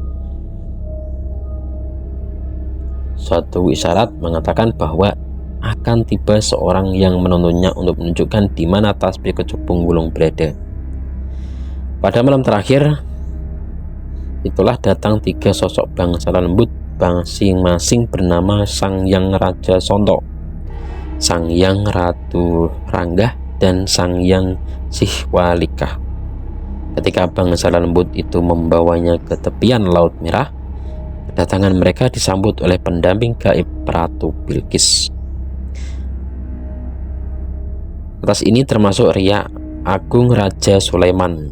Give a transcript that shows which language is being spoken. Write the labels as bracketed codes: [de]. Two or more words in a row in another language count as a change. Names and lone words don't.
[id] Suatu isyarat mengatakan bahwa akan tiba seorang yang menuntunnya untuk menunjukkan di mana tasbih kecubung wulung berada. Pada malam terakhir itulah datang 3 sosok bangsa lembut, masing-masing bernama Sang Hyang Raja Sonto, Sang Hyang Ratu Ranggah, dan Sang Hyang Sihwalika. Ketika bangsa lembut itu membawanya ke tepian Laut Merah, kedatangan mereka disambut oleh pendamping gaib Ratu Bilqis. Atas ini termasuk Ria Agung Raja Sulaiman.